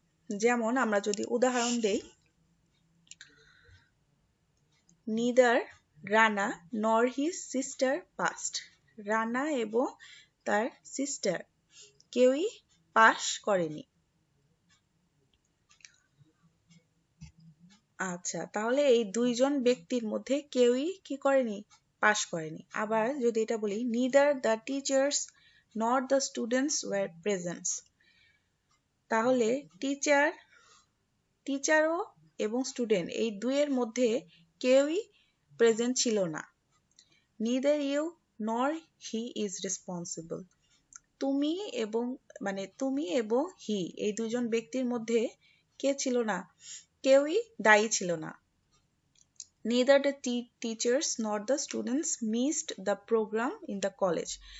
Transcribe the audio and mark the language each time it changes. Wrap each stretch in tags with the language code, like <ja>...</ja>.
<bn>যেমন আমরা যদি উদাহরণ দেই,</bn> <en>neither Rana nor his sister passed.</en> <bn>Rana এবং তার সিস্টার কেউই পাস করেনি। আচ্ছা, তাহলে এই দুইজন ব্যক্তির মধ্যে কেউই কি করেনি, পাস করেনি। আবার যদি এটা বলি,</bn> <en>neither the teachers nor the students were present.</en> <bn>তাহলে টিচারও এবং স্টুডেন্ট এই দুইয়ের মধ্যে কেউই প্রেজেন্ট ছিল না।</bn> <en>neither you nor he is responsible.</en> <bn>তুমি এবং হি এই দুজন ব্যক্তির মধ্যে কে ছিল না, কেউই দায়ী ছিল না।</bn> <en>neither the teachers nor the students missed the program in the college.</en>